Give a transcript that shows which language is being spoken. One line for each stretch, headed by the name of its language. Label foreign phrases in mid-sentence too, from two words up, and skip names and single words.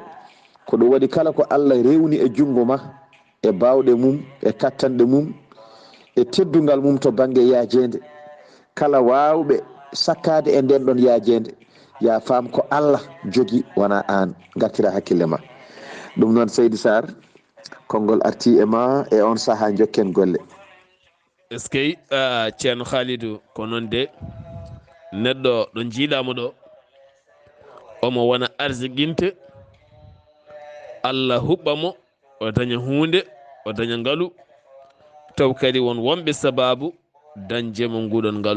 Fula: ko ɗum waɗi kala ko Allah rewni e jungo ma e bawɗe mum e kattanɗe mum e teddungal mum to banggue yaajede, kala wawɓe sakkade e nden ɗon yaajede ya faam ko Allah jogi wona an. Gartira hakkille ma. ɗum noon Seydi Saar, konngol arti e ma e on saaha jokken golle.
French: est ce que
Fula: ceerno Khalidou ko noon de neɗɗo ɗo jiiɗamo ɗo omo wona arsiginte Allah huɓɓamo o daña hunde o daña ngaalu taw kadi won wonɓe sababu dañjemo nguɗon ngaalu.